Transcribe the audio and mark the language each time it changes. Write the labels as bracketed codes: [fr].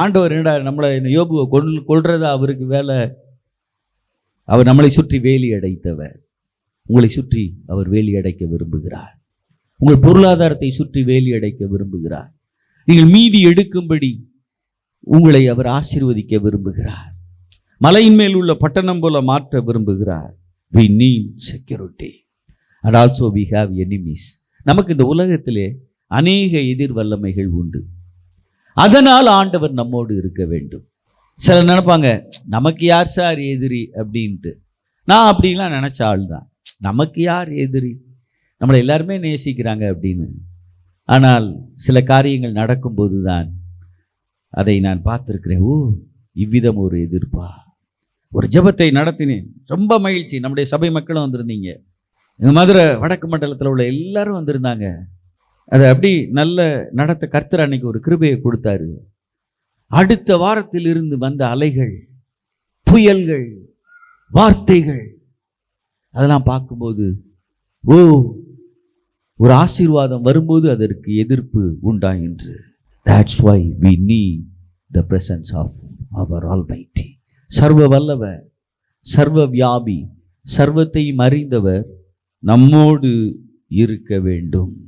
[ta] ஆண்டவர் என்னடா நம்மளை யோபுவை கொல்றதா அவருக்கு வேலை? அவர் நம்மளை சுற்றி வேலி அடைத்தவர். உங்களை சுற்றி அவர் வேலி அடைக்க விரும்புகிறார். உங்கள் பொருளாதாரத்தை சுற்றி வேலி அடைக்க விரும்புகிறார். நீங்கள் மீதி எடுக்கும்படி உங்களை அவர் ஆசீர்வதிக்க விரும்புகிறார். மலையின் மேல் உள்ள பட்டணம் போல மாற்ற விரும்புகிறார். [en] We need security and also we have enemies. [ta] நமக்கு இந்த உலகத்திலே அநேக எதிர் வல்லமைகள் உண்டு. அதனால் ஆண்டவர் நம்மோடு இருக்க வேண்டும். சிலர் நினைப்பாங்க, நமக்கு யார் சார் எதிரி அப்படின்ட்டு. நான் அப்படின்லாம் நினைச்ச ஆள் தான். நமக்கு யார் எதிரி, நம்மளை எல்லாருமே நேசிக்கிறாங்க அப்படின்னு. ஆனால் சில காரியங்கள் நடக்கும்போது தான் அதை நான் பார்த்துருக்கிறேன். ஓ, இவ்விதம் ஒரு எதிர்ப்பா. ஒரு ஜெபத்தை நடத்தினேன், ரொம்ப மகிழ்ச்சி. நம்முடைய சபை மக்களும் வந்திருந்தீங்க. இந்த மதுரை வடக்கு மண்டலத்தில் உள்ள எல்லாரும் வந்திருந்தாங்க. அதை அப்படி நல்ல நடத்த கர்த்தர் அன்னைக்கு ஒரு கிருபையை கொடுத்தாரு. அடுத்த வாரத்தில் இருந்து வந்த அலைகள், புயல்கள், வார்த்தைகள் அதெல்லாம் பார்க்கும்போது ஓ, ஒரு ஆசீர்வாதம் வரும்போது அதற்கு எதிர்ப்பு உண்டாயிற்று. [en] That's why we need the presence of our Almighty. [ta] சர்வ வல்லவர், சர்வ வியாபி, சர்வத்தையும் அறிந்தவர் நம்மோடு இருக்க வேண்டும்.